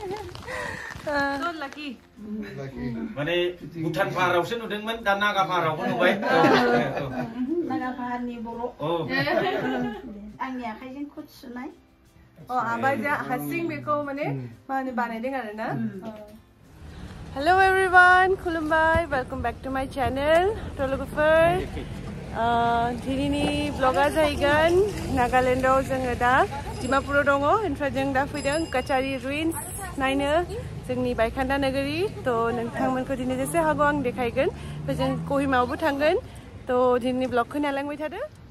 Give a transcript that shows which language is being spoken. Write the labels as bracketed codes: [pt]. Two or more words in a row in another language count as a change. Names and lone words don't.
[brx] माने भुटान पाहारावसो नुदोंमोन दा नागा पाहारावबो नुबाय नागा पाहारनि बर' आंनि आखाइजों खुद सुनाय आबाया हारसिं बेखौ माने बानायदों आरो ना [en] Hello everyone, [brx] खुलुमबाय, [en] welcome back to my channel, [brx] लवगwफोर दिनैनि vlogआ जाहैगोन नागालेण्डआव जोङो दा डिमापुराव दङ ओमफ्राय जों दा फैदों काचारी रुइन्स नायनो जोंनि बायखान्दा नोगोरि थ' नोंथांमोनखौ दिनै जेसे हागौ आं देखायगोन ओमफ्राय जों कहिमायावबो थांगोन थ' दिनैनि vlogखौ नायलांबाय थादो